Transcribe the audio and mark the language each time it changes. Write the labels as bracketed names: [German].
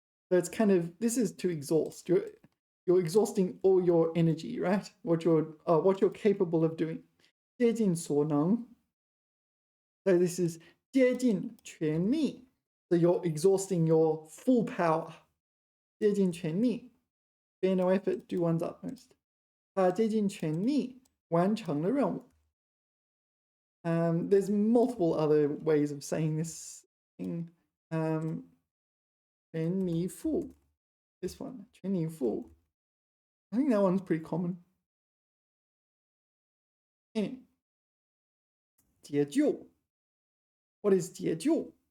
[English] So it's kind of, this is to exhaust. You're exhausting all your energy, right? What you're capable of doing. [Chinese] 接近所能. [English] So this is 接近全力. So you're exhausting your full power. 竭尽全力.Spare no effort, do one's utmost. [Chinese] 他竭尽全力完成了任务. [English] There's multiple other ways of saying this thing. [Chinese] 全力以赴. [English] This one, 全力以赴. I think that one's pretty common. Anyway. 解救.What is 解救?